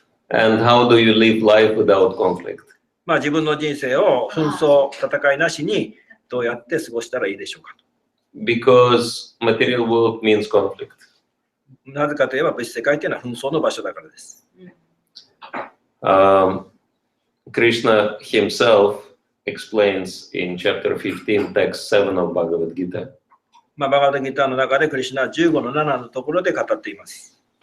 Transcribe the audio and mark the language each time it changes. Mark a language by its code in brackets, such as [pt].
[en] And how do you live life without conflict? [ja] 自分の人生を紛争、戦いなしにどうやって過ごしたらいいでしょうか。 [en] Because material world means conflict. [ja] なぜかといえば物質世界というのは紛争の場所だからです。 [en] Krishna himself explains in chapter 15, text 7 of Bhagavad Gita. [ja] バガバッドギターの中でクリシュナは15の7のところで語っています。